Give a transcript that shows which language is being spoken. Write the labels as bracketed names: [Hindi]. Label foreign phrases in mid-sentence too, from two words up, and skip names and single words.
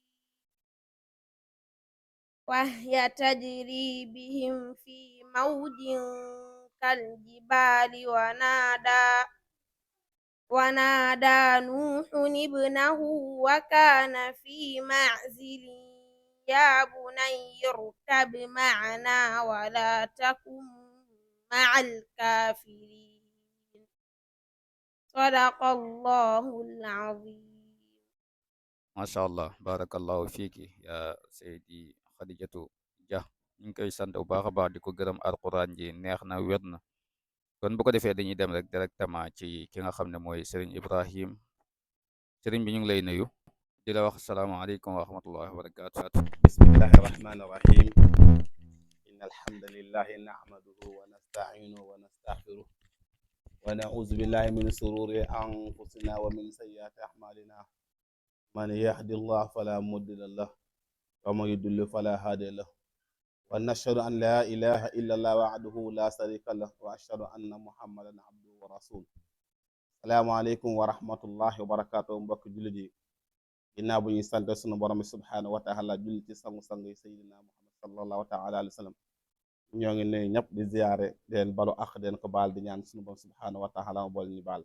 [Arabic] وهي تجري بهم في موج كالجبال ونادى نوح ابنه وكان في معزل يا بني اركب معنا ولا تكن مع الكافرين. صدق الله العظيم. ما شاء الله بارك الله فيك يا [Wolof] Seydi Xadijatu Dia ñu ngi koy sant bu baax a baax di ko gërëm alquran ji neex na wér na kon bu ko defee dañuy dem rek directement ci ki nga xam ne mooy sëriñ Ibrahim sëriñ bi ñu ngi lay nuyu di la wax [Arabic] السلام عليكم ورحمة الله وبركاته. بسم الله الرحمن الرحيم إن الحمد لله نحمده ونستعينه ونستغفره ونعوذ بالله من شرور أنفسنا ومن سيئات أعمالنا من يهد الله فلا مضل له ومن يضلل فلا هادي له ونشهد أن لا إله إلا الله وحده لا شريك له وأشهد أن محمدا عبده ورسوله. السلام عليكم ورحمة الله وبركاته. [Wolof] mbokk jullit yi ginnaaw bu ñuy sant sunu borom bi [Arabic] سبحانه وتعالى [Wolof] julli ci sangu-sang yi sayyidina muhammad [Arabic] صلى الله تعالى عليه وسلم [Wolof] ñoo ngi nuyu ñëpp di ziyaare di leen balu ak di leen ko baal di ñaan sunu borom [Arabic] سبحانه وتعالى [Wolof] bool ñu baal.